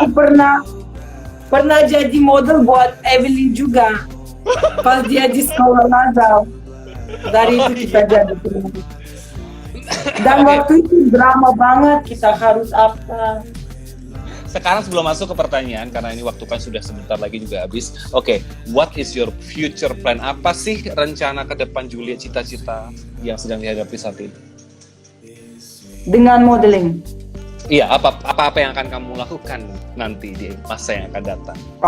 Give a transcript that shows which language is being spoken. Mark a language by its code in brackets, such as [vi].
[id] aku pernah jadi model buat Evelyn juga. Pas dia di sekolah Nazal. Dari itu kita jadi. Dan waktu itu drama banget, kita harus apa. Sekarang sebelum masuk ke pertanyaan, karena ini waktu kan sudah sebentar lagi juga habis. [en] Oke, what is your future plan? [id] Apa sih rencana ke depan Julia, cita-cita yang sedang dihadapi saat ini? Dengan modeling. Iya, apa yang akan kamu lakukan nanti di masa yang akan datang?